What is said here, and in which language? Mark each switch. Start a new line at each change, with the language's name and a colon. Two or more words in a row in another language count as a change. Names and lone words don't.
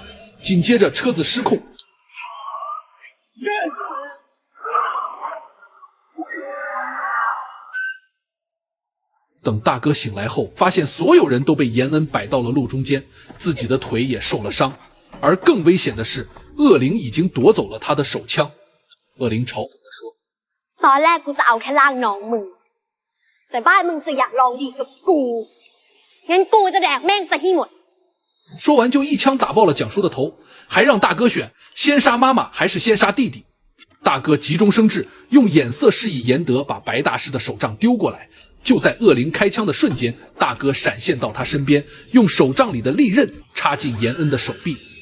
Chinese: 紧接着车子失控，等大哥醒来后，发现所有人都被严恩摆到了路中间，自己的腿也受了伤。而更危险的是，恶灵已经夺走了他的手枪。恶灵嘲讽地说：“
Thai: ตอนแรกกูจะเอาแค่ล่างน้องมึงแต่บ้านมึงสิอยากลองดีกับกูงั้นกูจะแดกแม่งซะให้หมด。”
Chinese: 说完就一枪打爆了蒋叔的头，还让大哥选先杀妈妈还是先杀弟弟。大哥急中生智，用眼色示意严德把白大师的手杖丢过来。就在恶灵开枪的瞬间，大哥闪现到他身边，用手杖里的利刃插进严恩的手臂。